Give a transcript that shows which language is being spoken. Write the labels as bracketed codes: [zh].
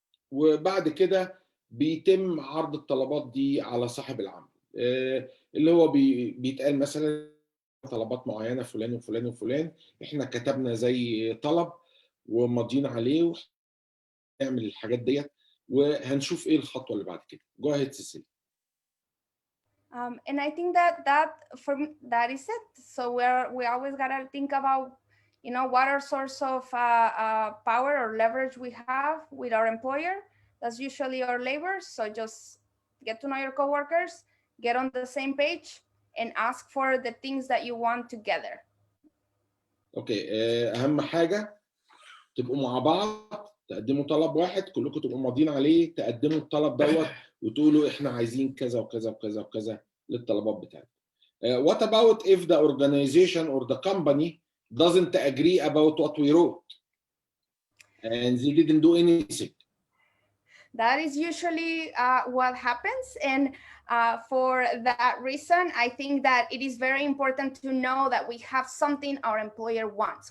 [ar] وبعد كده بيتم عرض الطلبات دي على صاحب العمل، اللي هو بيتقال مثلا طلبات معينه فلان وفلان وفلان، احنا كتبنا زي طلب وماضيين عليه ونعمل الحاجات ديت، وهنشوف ايه الخطوه اللي بعد كده. [en] Go ahead Cecilia. And I think that for me, that is it. So we always gotta think about, what our source of power or leverage we have with our employer. That's usually our labor. So just get to know your coworkers, get on the same page, and ask for the things that you want together. [ar] اوكي، اهم حاجه تبقوا مع بعض، تقدموا طلب واحد كلكم تبقوا ماضيين عليه، تقدموا الطلب دوت وتقولوا احنا عايزين كذا وكذا وكذا وكذا للطلبات بتاعتكم. [en] What about if the organization or the company doesn't agree about what we wrote and they didn't do anything? That is usually what happens. And for that reason, I think that it is very important to know that we have something our employer wants.